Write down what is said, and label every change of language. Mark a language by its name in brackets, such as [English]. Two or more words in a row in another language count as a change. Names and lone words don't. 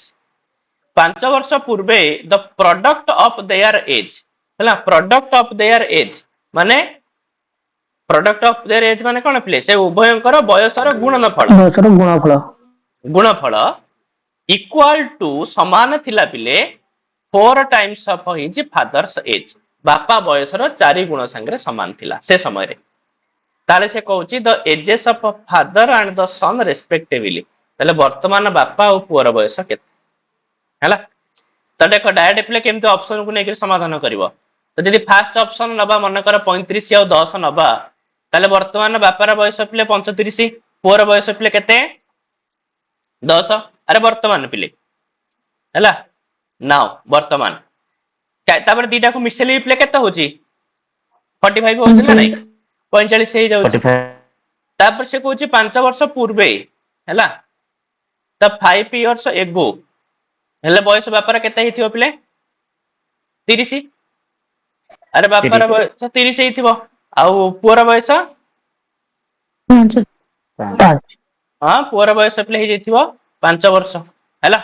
[Odia] 5 ବର୍ଷ ପୂର୍ବେ [English] the product of their age [Odia] ହେଲା, [English] product of their age [Odia] ମାନେ [English] product of their age [Odia] ମାନେ କଣ ପିଲେ ସେ ଉଭୟଙ୍କର ବୟସର ଗୁଣଫଳ [English] equal to [Odia] ସମାନ ଥିଲା ପିଲେ [English] 4 times of his father's age, [Odia] ବାପା ବୟସର 4 ଗୁଣ ସାଙ୍ଗରେ ସମାନ ଥିଲା ସେ ସମୟରେ। ତାହେଲେ ସେ କହୁଛି [English] the ages of father and the son respectively, [Odia] ତାହେଲେ ବର୍ତ୍ତମାନ ବାପା ଆଉ ପୁଅର ବୟସ କେତେ ହେଲା। ତ ଦେଖ ଡାଇରେକ୍ଟ ପିଲେ କେମିତି ଅପସନକୁ ନେଇକି ସମାଧାନ କରିବ। ତ ଯଦି [English] first option [Odia] ନବା ମନେକର 35 ଆଉ 10 ନବା, ତାହେଲେ ବର୍ତ୍ତମାନ ବାପାର ବୟସ ପିଲେ 35, ପୁଅର ବୟସ ପିଲେ କେତେ 10। ଆରେ ବର୍ତ୍ତମାନ ପିଲେ ହେଲା ନାଉ ବର୍ତ୍ତମାନ ତାପରେ ଦିଟାକୁ ମିଶେଇଲେ ପିଲେ କେତେ ହଉଛି 45 ହଉଛି ନା ନାଇଁ, 45 ହେଇଯାଉଛି। ତାପରେ ସେ କହୁଛି 5 ବର୍ଷ ପୂର୍ବେ ହେଲା ତ [English] 5 years ago [Odia] ହେଲେ ବୟସ ବାପାର କେତେ ହେଇଥିବ ପିଲେ 30। ଆରେ ବାପାର ବୟସ 30 ହେଇଥିବ ଆଉ ପୁଅର ବୟସ ହଁ ପୁଅର ବୟସ ପିଲେ ହେଇଯାଇଥିବ 5 ବର୍ଷ ହେଲା।